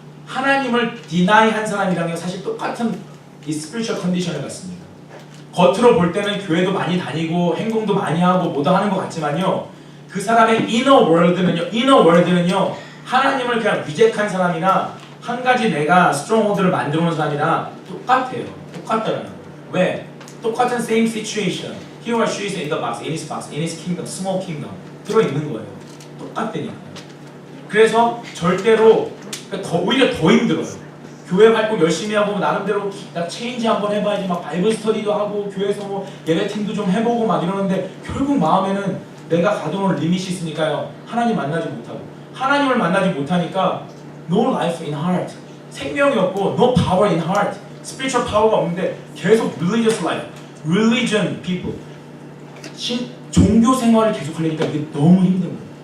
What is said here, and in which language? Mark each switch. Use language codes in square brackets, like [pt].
[ko] 하나님을 deny 한 사람이랑요. 사실 똑같은 이 spiritual condition을 갖습니다. 겉으로 볼 때는 교회도 많이 다니고 행동도 많이 하고 뭐도 하는 것 같지만요. 그 사람의 inner world는요. 하나님을 그냥 리젝트한 사람이나 한 가지 내가 stronghold를 만들어 놓은 사람이랑 똑같아요. 똑같다는 거예요. 왜? [en] 똑같은 same situation. He or she is in the box, in his kingdom, small kingdom [ko] 들어있는 거예요. 똑같다니까요. 그래서 절대로 오히려 더 힘들어요. 교회 활동 열심히 하고 나름대로 나 체인지 한번 해봐야지 막 바이블 스터디도 하고 교회에서 뭐 예배팀도 좀 해보고 막 이러는데 결국 마음에는 내가 가둬놓은 리밋이 있으니까요. 하나님 만나지 못하고 하나님을 만나지 못하니까 [en] no life in heart [ko] 생명이 없고 [en] no power in heart [ko] spiritual power가 없는데 계속 [en] religious life, religion people [ko] 종교 생활을 계속 하려니까 이게 너무 힘든 거예요.